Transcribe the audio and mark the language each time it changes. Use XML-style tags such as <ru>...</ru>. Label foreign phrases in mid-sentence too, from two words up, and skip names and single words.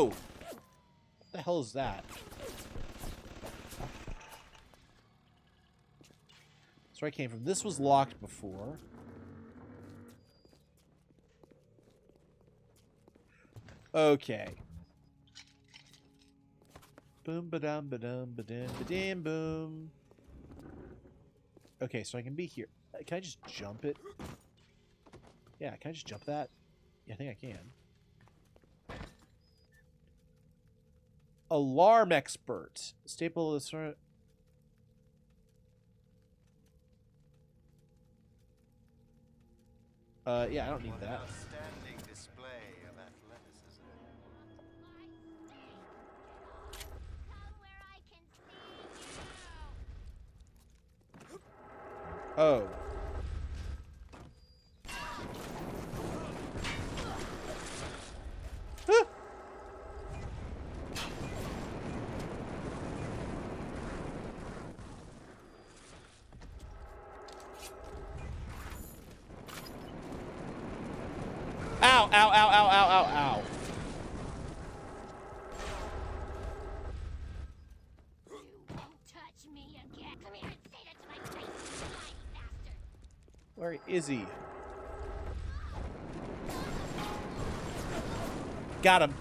<en>What the hell is that? That's where I came from. This was locked before. Okay. Boom ba dum ba dum ba dum ba dum boom. Okay, so I can be here. Can I just jump it? Yeah, can I just jump that? Yeah, I think I can. Alarm expert. Staple of the yeah, I don't need that. Outstanding display of athleticism. Oh. Ow, ow, ow, ow, ow, ow, ow. You won't touch me again. Come here and say that to my face, you slimy bastard. Where is he? Got him.</en>